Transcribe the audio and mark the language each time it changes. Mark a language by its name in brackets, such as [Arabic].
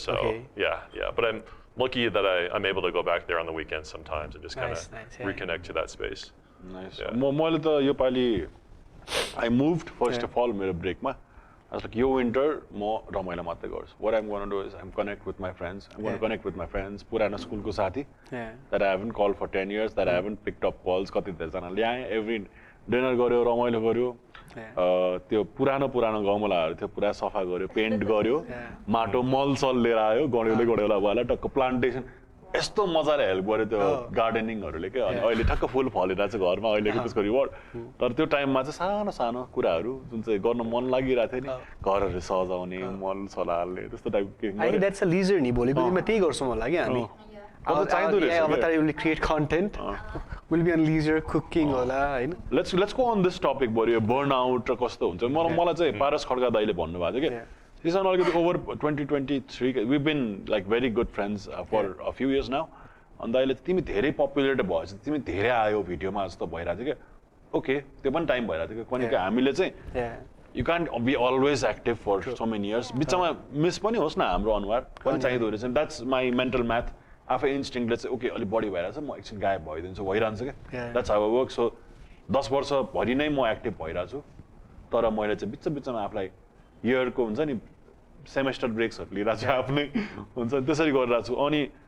[English] So yeah. But I'm lucky that I'm able to go back there on the weekends sometimes and just kind of Nice, reconnect to that space. Nice. Yeah. [Nepali] मैले त यो पालि [English] I moved first of all [Nepali] मेरो ब्रेकमा [English] I was like [Nepali] यो winter म रमाइलो मात्रै गर्छु. [English] What I'm going to do is I'm connect with my friends. I'm going to connect with my friends. [Nepali] पुरानो स्कुलको साथी [English] that I haven't called for 10 years, that I haven't picked up calls. [Nepali] कति धेरैजना ल्याएँ, [English] every dinner [Nepali] गऱ्यो, रमाइलो गऱ्यो. त्यो पुरानो गमलाहरू थियो पुरा सफा गऱ्यो, पेन्ट गऱ्यो, माटो मल लिएर आयो, गड्योला भएला टक्क प्लान्टेसन यस्तो मजाले हेल्प गर्यो त्यो गार्डनिङहरूले के अनि अहिले ठक्क फुल फलिरहेको छ घरमा अहिलेको त्यसको रिवार्ड तर त्यो टाइममा चाहिँ सानो कुराहरू जुन चाहिँ गर्न मन लागिरहेको थियो नि घरहरू सजाउने मल सलाले त्यस्तो टाइपको [English] I think that's a leisure [Nepali] नि भोलिको दिनमा त्यही गर्छौँ होला कि हामी अब चाहिँदो रहेछ [English] Avatar will create content will be on leisure cooking [Nepali] होला हैन [English] let's go on this topic [Nepali] बरु burnout र कस्तो हुन्छ मलाई चाहिँ पारस खड्का दाइले भन्नु भएको थियो के [English] This is already over 2023. We've been like very good friends for a few years now. [Nepali] And दाइले तिमी धेरै पपुलर भएछ तिमी धेरै आयो भिडियोमा जस्तो भइरहेको थियो के ओके त्यो पनि टाइम भइरहेको थियो कि किनकि हामीले चाहिँ [English] you can't be always active for so many years [Nepali] बिचमा मिस पनि होस् न हाम्रो अनुहार पनि चाहिँदो रहेछ [English] that's my mental math [Nepali] आफै इन्स्टिङले चाहिँ ओके अलि बढी भइरहेछ म एकछिन गायब भइदिन्छु भइरहन्छ के [English] that's how it works [Nepali] so 10 वर्ष भरि नै म एक्टिभ भइरहेको छु तर मैले चाहिँ बिचमा आफूलाई इयरको हुन्छ नि सेमेस्टर ब्रेक्सहरू लिइरहेको छु आफ्नै हुन्छ त्यसरी गरिरहेको छु अनि